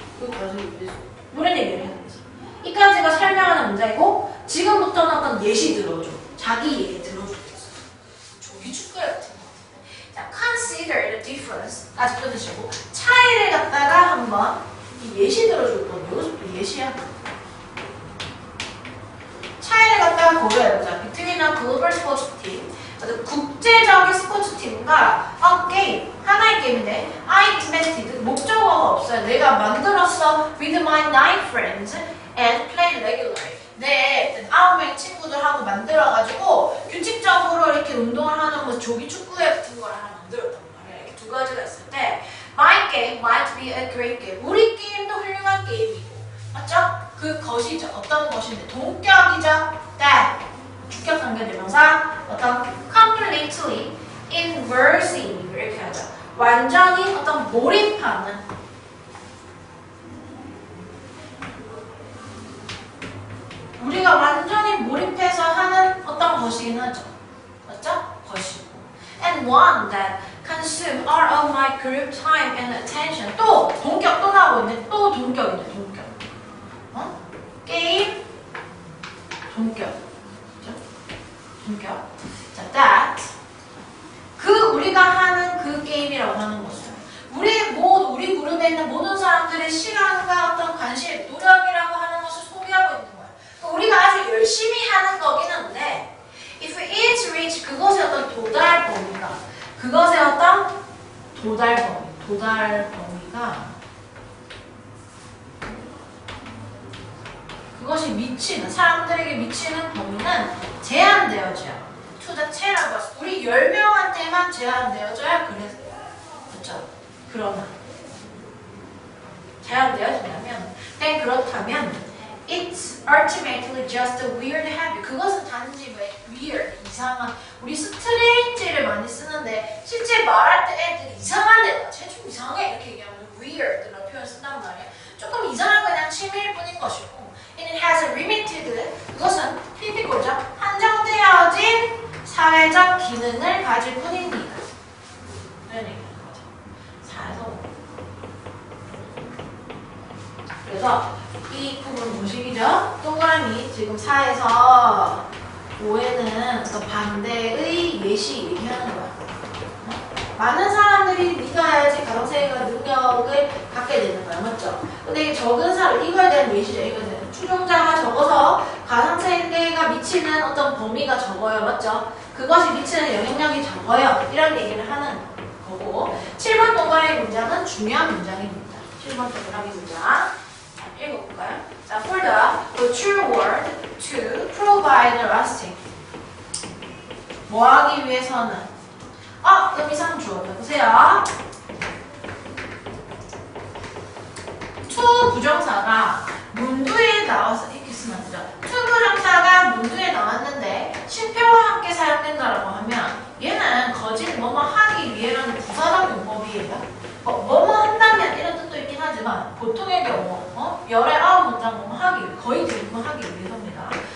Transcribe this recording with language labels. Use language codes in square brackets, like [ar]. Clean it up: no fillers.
[ko] 그 가상이 유지될 수가 없어. 이런 얘기를 하는 거지. 이까지가 설명하는 문장이고 지금부터는 어떤 예시 들어줘. 자기 얘기 들어줘. 조기 축구야 같은 거. 자, [en] consider the difference. [ko] 까지 끊으시고 차이를 갖다가 한번 이 예시 들어줄 거예요. 이것도 예시야. 차이를 갖다가 고려해보자. [en] between a global sports team, [ko] 국제적인 스포츠팀과 [en] a game, [ko] 하나의 게임인데 [en] I invented, [ko] 목적어가 없어요. 내가 만들었어 [en] with my 9 friends and played regularly. [ko] 내 9명의 친구들하고 만들어가지고 규칙적으로 이렇게 운동을 하는 뭐 조기 축구회 같은 걸 하나 만들었단 말이야. 이렇게 두 가지가 있을 때 [en] My game might be a great game. [ko] 우리 게임도 훌륭한 게임이고 맞죠? 그 것이죠. 어떤 것인데 동격이죠. that 주격 관계대명사 어떤 [en] completely immersive [ko] 이렇게 하죠. 완전히 어떤 몰입하는 우리가 완전히 몰입해서 하는 어떤 것이긴 하죠. 맞죠? 것이고 [en] and one that consume all of my group time and attention. [ko] 또 동격 또 나오고 있네. 또 동격이네. 동격. 게임 동격. 그죠? 동격. 자, that 그 우리가 하는 그 게임이라고 하는 것은 우리 그룹에 있는 모든 사람들의 시간과 어떤 관심, 노력이라고 하는 것을 소비하고 있는 거야. 우리가 아주 열심히 하는 거긴 한데 [en] if it reach [ko] 그것의 어떤 도달 범위가 그것의 어떤 도달 범위가 그것이 미치는 사람들에게 미치는 범위는 제한되어져요. [en] to the 10 [ko] 우리 10명한테만 제한되어져야 그래서 그렇죠? 그러나 제한되어진다면 그렇다면 [en] it's ultimately just a weird habit. [ko] 그것은 단지 weird, 이상한 우리 스트레인지를 많이 쓰는데 실제 말할 때 애들이 이상하대. 쟤 좀 이상해 이렇게 얘기하면 weird라는 표현을 쓴단 말이야. 조금 이상한 그냥 취미일 뿐인 것이고 [en] it has a limited [ko] 그것은 피피골죠. 한정되어진 사회적 기능을 가질 뿐입니다. 이런 얘기하는 거죠. 사회적 그래서 이 부분 보시기죠? 동그라미 지금 4에서 5에는 어떤 반대의 예시 얘기하는 거야. 많은 사람들이 믿어야지 가상세계가 능력을 갖게 되는 거야. 맞죠? 근데 적은 사람, 이거에 대한 예시죠. 이거에 대한 추종자가 적어서 가상세계가 미치는 어떤 범위가 적어요. 맞죠? 그것이 미치는 영향력이 적어요. 이런 얘기를 하는 거고 7번 동그라미 문장은 중요한 문장입니다. 7번 동그라미 문장 읽어볼까요? [en] 자, for the true word to provide lasting [ko] 뭐 하기 위해서는 의미상 주어다. 보세요. to 부정사가 문두에 나와서 이렇게 쓰면 안 되죠. to 부정사가 문두에 나왔는데 쉼표와 함께 사용된다라고 하면 얘는 거짓 뭐뭐 하기 위해라는 부사적 용법이에요. 뭐뭐 한다면 이런 뜻도 있긴 하지만 보통의 경우 열의 9문장 뭐뭐 하기 위해 거의 대부분 하기 위해서입니다.